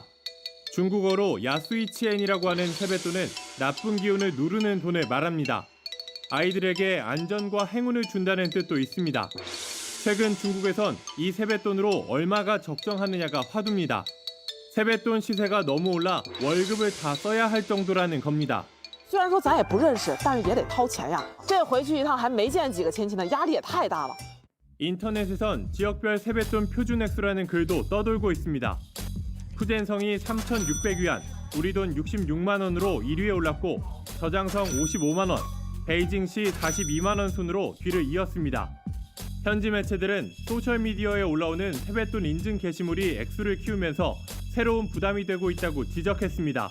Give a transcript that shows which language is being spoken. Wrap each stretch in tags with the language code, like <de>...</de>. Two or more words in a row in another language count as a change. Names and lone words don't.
<ko>중국어로 야수이치엔이라고 하는 세뱃돈은 나쁜 기운을 누르는 돈을 말합니다. 아이들에게 안전과 행운을 준다는 뜻도 있습니다. 최근 중국에선 이 세뱃돈으로 얼마가 적정하느냐가 화두입니다. 세뱃돈 시세가 너무 올라 월급을 다 써야 할 정도라는 겁니다.</ko> <zh>虽然说咱也不认识，但是也得掏钱呀。这回去一趟还没见几个亲戚呢，压力也太大了。</zh> <ko>인터넷에선 지역별 세뱃돈 표준 액수라는 글도 떠돌고 있습니다. 푸젠성이 3,600위안, 우리 돈 66만 원으로 1위에 올랐고 저장성 55만 원, 베이징시 42만 원 순으로 뒤를 이었습니다. 현지 매체들은 소셜미디어에 올라오는 세뱃돈 인증 게시물이 액수를 키우면서 새로운 부담이 되고 있다고 지적했습니다.</ko>